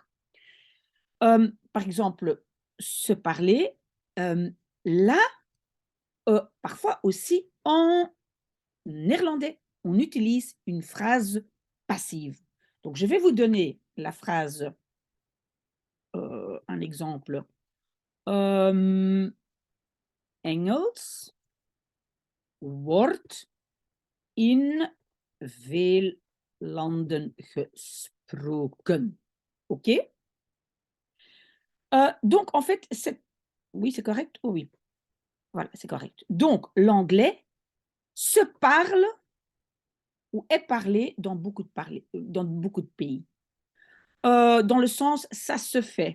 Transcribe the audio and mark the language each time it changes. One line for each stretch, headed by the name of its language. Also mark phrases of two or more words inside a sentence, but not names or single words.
French: Par exemple, se parler. Là, parfois aussi en néerlandais, on utilise une phrase passive. Donc, je vais vous donner la phrase, un exemple.
Dutch: Engels wordt in veel landen gesproken.
French: OK? Donc, en fait, oui, c'est correct? Oh, oui, voilà, c'est correct. Donc, l'anglais se parle ou est parlé dans beaucoup de pays. Dans le sens ça se fait.